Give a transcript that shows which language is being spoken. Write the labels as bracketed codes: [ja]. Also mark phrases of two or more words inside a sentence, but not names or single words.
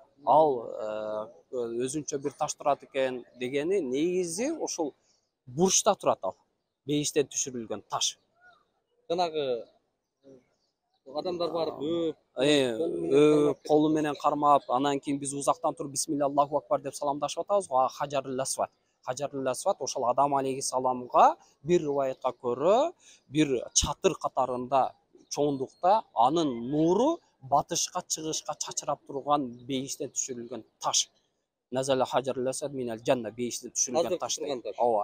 [ky] Ал өзүнчө бир таш турат экен дегени негизи ошол бурчта турат ал. Бейиштен түшүрүлгөн таш. Жанагы адамдар барып колу менен кармап, анан кийин биз узактан туруп [ar] بسم الله الله أكبر [ky] деп саламдашып атабыз. Хаjar Laswat. Хаjar Laswat ошол Адам алейхисаламга бир риваятка көрө бир чатыр катарында чоңдукта анын нуру батышка чыгышка чачырап турган бейиштен түшүрүлгөн таш. [ar] نزل الحجر الأسود من الجنة, [ky] бейиштен түшүрүлгөн таш. Ооба.